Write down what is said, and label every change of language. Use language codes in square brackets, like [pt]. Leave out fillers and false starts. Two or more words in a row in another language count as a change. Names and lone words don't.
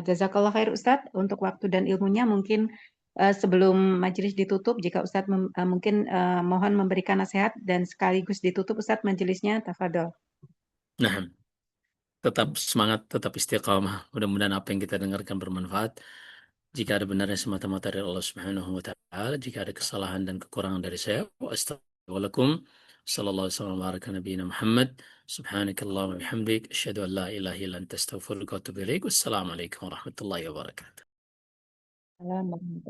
[ar] جزاك الله خير [id] Ustadz untuk waktu dan ilmunya. Mungkin sebelum majelis ditutup, jika Ustadz mungkin mohon memberikan nasihat dan sekaligus ditutup Ustadz majelisnya, tafadhol. Nah, tetap semangat, tetap istiqamah. Mudah-mudahan apa yang kita dengarkan bermanfaat. Jika ada benarnya semata-mata dari Allah [ar] سبحانه وتعالى, [id] jika ada kesalahan dan kekurangan dari saya, [ar] وأستغفر الله العظيم. صلى الله عليه وسلم وبارك نبينا محمد. سبحانك اللهم وبحمدك أشهد أن لا إله إلا أنت أستغفرك وأتوب إليك. والسلام عليكم ورحمة الله وبركاته. [id] Salam.